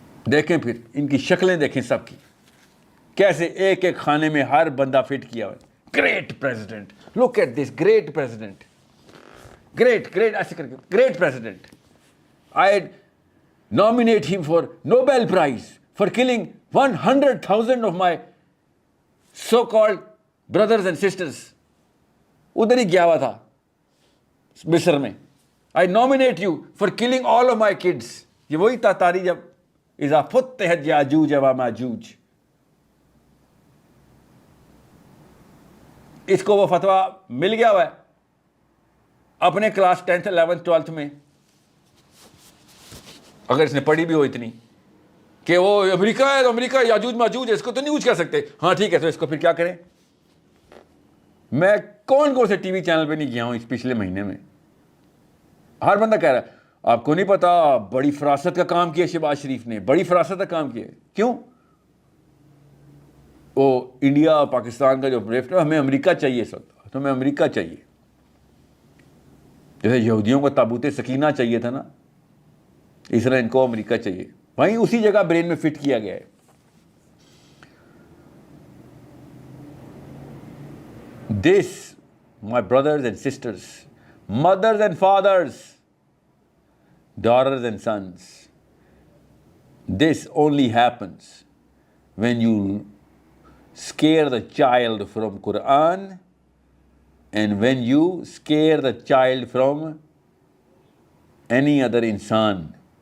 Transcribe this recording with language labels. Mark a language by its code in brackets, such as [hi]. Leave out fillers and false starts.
[ur] دیکھیں پھر ان کی شکلیں دیکھیں سب کی، کیسے ایک ایک خانے میں ہر بندہ فٹ کیا ہوا ہے. [en] great president, look at this great president, great [ur] ایسے کر کے [en] Great president. I nominate him for Nobel Prize for killing 100,000 of my so-called brothers and sisters. [ur] ادھر ہی گیا ہوا تھا مصر میں. [en] I nominate you for killing all of my kids. [ur] یہ وہی تاتاری جب [ar] اذا فتحت یاجوج و ماجوج. [ur] اس کو وہ فتویٰ مل گیا ہوا ہے اپنے کلاس 10th 11th 12th میں، اگر اس نے پڑھی بھی ہو اتنی کہ وہ امریکہ ہے تو امریکہ یاجوج ماجوج ہے، اس کو تو نہیں کچھ کہہ سکتے، ہاں ٹھیک ہے، تو اس کو پھر کیا کریں؟ میں کون سے ٹی وی چینل پہ نہیں گیا ہوں اس پچھلے مہینے میں، ہر بندہ کہہ رہا ہے آپ کو نہیں پتا بڑی فراست کا کام کیا شہباز شریف نے، بڑی فراست کا کام کیا. کیوں؟ وہ انڈیا اور پاکستان کا جو ڈرفٹ ہے، ہمیں امریکہ چاہیے اس وقت، تو ہمیں امریکہ چاہیے، جیسے یہودیوں کو تابوت سکینہ چاہیے تھا نا، اس طرح ان کو امریکہ چاہیے. وہیں اسی جگہ برین میں فٹ کیا گیا ہے. [en] This, my brothers and sisters, mothers and fathers, daughters and sons, this only happens when you scare the child from Quran and when you scare the child from any other insan.